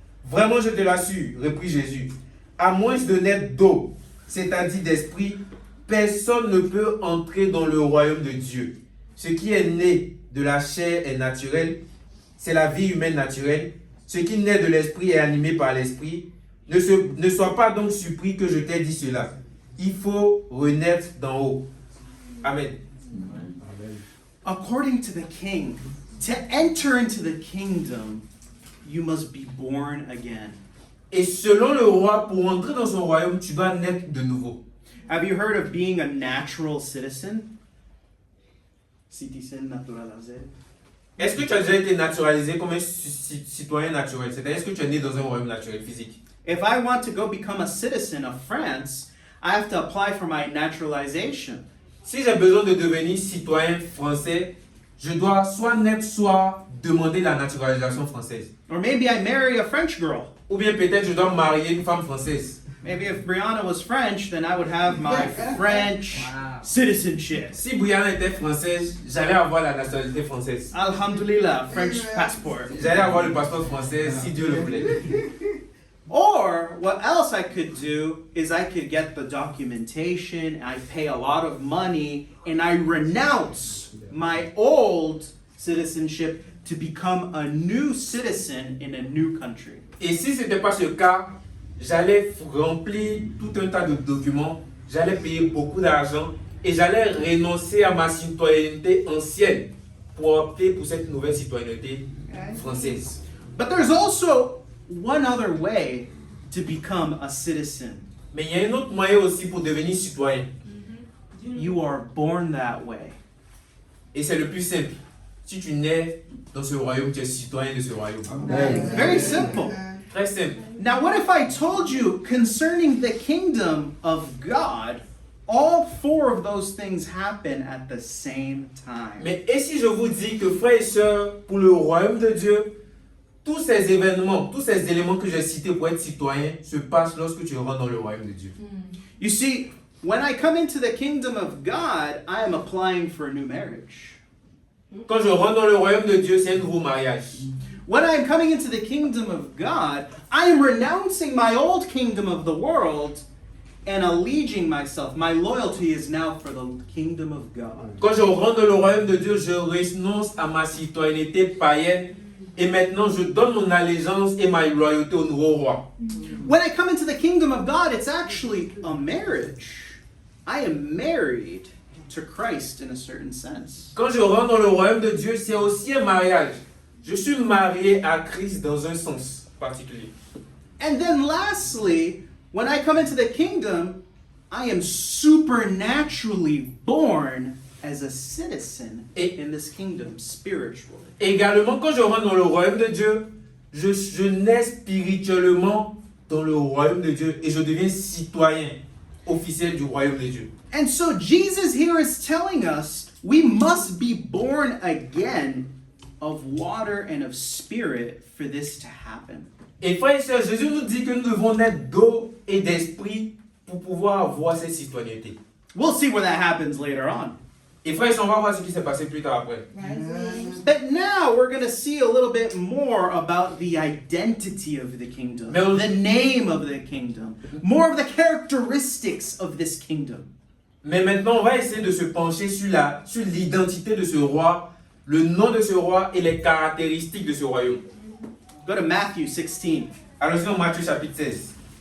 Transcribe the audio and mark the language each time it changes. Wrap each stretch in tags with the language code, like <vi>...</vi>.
<fr>Vraiment, je te l'assure, reprit Jésus, à moins de naître d'eau, c'est-à-dire d'esprit, personne ne peut entrer dans le royaume de Dieu. Ce qui est né de la chair est naturel, c'est la vie humaine naturelle. Ce qui naît de l'esprit est animé par l'esprit. Ne sois pas donc surpris que je t'ai dit cela. Il faut renaître d'en haut. Amen.</fr> <en>According to the king, to enter into the kingdom, you must be born again.</en> <fr>Et selon le roi, pour entrer dans son royaume, tu dois naître de nouveau.</fr> <en>Have you heard of being a natural citizen?</en> <fr>Citizen naturalisé. Est-ce que tu as déjà été naturalisé comme un citoyen naturel? C'est-à-dire, est-ce que tu es né dans un royaume naturel, physique?</fr> <en>If I want to go become a citizen of France, I have to apply for my naturalization.</en> <fr>Si j'ai besoin de devenir citoyen français, je dois soit naître, soit demander la naturalisation française.</fr> <en>Or maybe I marry a French girl.</en> <fr>Ou bien peut-être je dois marier une femme française.</fr> <en>Maybe if Brianna was French, then I would have my French citizenship.</en> <fr>Si Brianna était française, j'allais avoir la nationalité française.</fr> <ar>Alhamdulillah,</ar> <en>French passport.</en> <fr>J'allais avoir le passeport français si Dieu le plaît.</fr> <en>Or what else I could do is I could get the documentation, I pay a lot of money, and I renounce my old citizenship to become a new citizen in a new country.</en> <fr>Et si ce n'était pas ce cas, j'allais remplir tout un tas de documents, j'allais payer beaucoup d'argent et j'allais renoncer à ma citoyenneté ancienne pour opter pour cette nouvelle citoyenneté française.</fr> <en>But there's also one other way to become a citizen.</en> <fr>Mais il y a un autre moyen aussi pour devenir citoyen.</fr> <en>You are born that way.</en> <fr>Et c'est le plus simple. Si tu nais dans ce royaume, tu es citoyen de ce royaume.</fr> <en>Very simple.</en> <fr>Très simple.</fr> <en>Now, what if I told you concerning the kingdom of God, all four of those things happen at the same time?</en> <fr>Mais et si je vous dis que frères et sœurs, pour le royaume de Dieu, tous ces événements, tous ces éléments que j'ai cités pour être citoyen se passent lorsque tu rentres dans le royaume de Dieu.</fr> <en>You see, when I come into the kingdom of God, I am applying for a new marriage.</en> <fr>Quand je rentre dans le royaume de Dieu, c'est un nouveau mariage.</fr> <en>When I am coming into the kingdom of God, I am renouncing my old kingdom of the world and alleging myself. My loyalty is now for the kingdom of God.</en> <fr>Quand je rentre dans le royaume de Dieu, je renonce à ma citoyenneté païenne et maintenant je donne mon allégeance et ma loyauté au nouveau roi.</fr> <en>When I come into the kingdom of God, it's actually a marriage. I am married to Christ in a certain sense.</en> <fr>Quand je rentre dans le royaume de Dieu, c'est aussi un mariage. Je suis marié à Christ dans un sens particulier.</fr> <en>And then lastly, when I come into the kingdom, I am supernaturally born as a citizen in this kingdom spiritually.</en> <fr>Également, quand je rentre dans le royaume de Dieu, je nais spirituellement dans le royaume de Dieu et je deviens citoyen officiel du royaume de Dieu.</fr> <en>And so Jesus here is telling us we must be born again of water and of spirit for this to happen.</en> <fr>Et frères et sœurs, Jésus nous dit que nous devons naître d'eau et d'esprit pour pouvoir avoir cette citoyenneté.</fr> <en>We'll see where that happens later on.</en> <fr>Et frères et sœurs, on va voir ce qui s'est passé plus tard après.</fr> <en>But now we're going to see a little bit more about the identity of the kingdom, the name of the kingdom, more of the characteristics of this kingdom.</en> <fr>Mais maintenant, on va essayer de se pencher sur l'identité de ce roi, le nom de ce roi et les caractéristiques de ce royaume.</fr> <en>Go to Matthew 16.</en> <fr>Allons-y dans Matthieu chapitre 16.</fr>